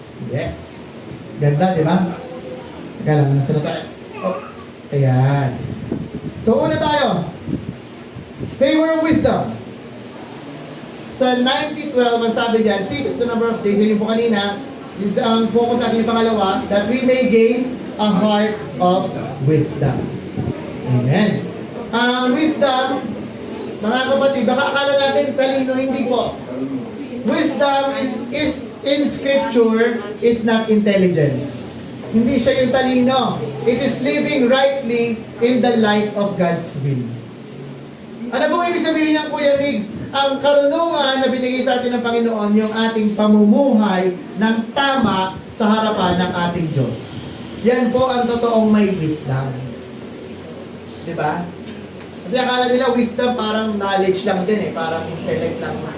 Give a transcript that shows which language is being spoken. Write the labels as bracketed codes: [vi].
[tl] Yes. Ganda, di ba? Teka lang, nasa tayo. Oh, ayan. So, una tayo. [en] Favor Favor of wisdom. [tl] Sa 90:12, ang sabi diyan, [en] teach the number of days. [tl] Yun yung po kanina. Ang focus natin yung pangalawa, [en] that we may gain a heart of wisdom. Amen. [tl] Ang wisdom, mga kapatid, baka akala natin talino, hindi po. [en] Wisdom is in Scripture is not intelligence. [tl] Hindi siya yung talino. [en] It is living rightly in the light of God's will. [tl] Ano pong ibig sabihin ng Kuya Migs? Ang karunungan na binigay sa atin ng Panginoon, yung ating pamumuhay ng tama sa harapan ng ating Diyos. Yan po ang totoong may wisdom. Diba? Kasi akala nila wisdom parang knowledge lang din parang intellect lang.